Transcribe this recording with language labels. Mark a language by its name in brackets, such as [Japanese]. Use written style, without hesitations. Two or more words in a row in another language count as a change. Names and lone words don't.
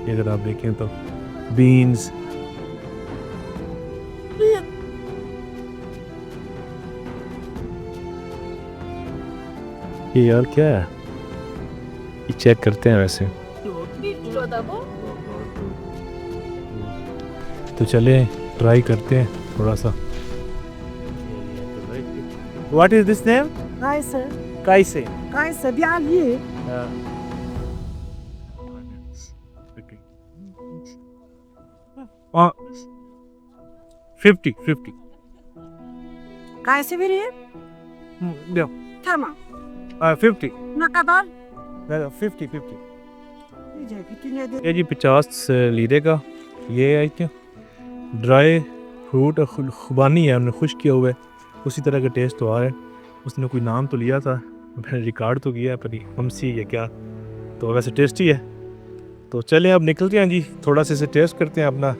[Hindi] ये अगर आप देखें तो बीन्स, ये यार क्या है, ये चेक करते हैं वैसे तो चले ट्राई करते हैं थोड़ा सा। [English] What is this name? [Turkish] Kayser. Kaise. Kayser yani. Uh, 50. Kayser vereyim. No. Tamam. 50. Ne kadar? 50. Diyecek. Bütün nedir? [Hindi] ये जी 50 लीरे का ये है क्या ड्राई फ्रूट खुबानी है, हमने खुश किया हुआ है, उसी तरह का टेस्ट तो आ रहा है। उसने कोई नाम तो लिया था, मैंने रिकॉर्ड तो किया है, पर हमसी या क्या, तो वैसे टेस्टी है। तो चलें अब निकलते हैं जी, थोड़ा सा इसे टेस्ट करते हैं अपना।